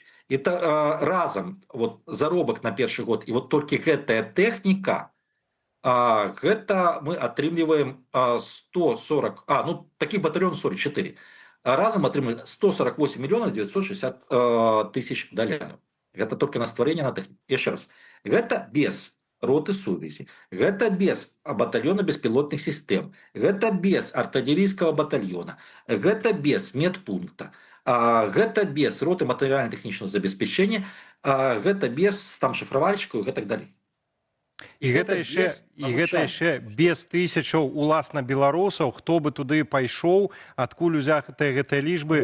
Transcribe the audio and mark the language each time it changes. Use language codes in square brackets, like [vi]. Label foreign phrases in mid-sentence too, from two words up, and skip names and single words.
[ru] Это разом вот, заробок на первый год, и вот только эта техника, это мы отрымливаем 140, таких батальон 44. Разом отрымливаем 148 миллионов 960 тысяч долларов. Это только на створение на технику. Еще раз. Это без роты сувязі. [be] Гэта без батальона беспілотных сістэм. Гэта без артылерійскага батальона. Гэта без медпункта. Гэта без роты матэрыяльна-тэхнічнага забеспячэння. Гэта без там шифравальшчыкаў і так далей. І гэта яшчэ без тысячаў уласна беларусаў, хто бы туды пайшоў, адкуль узятыя гэтыя лічбы.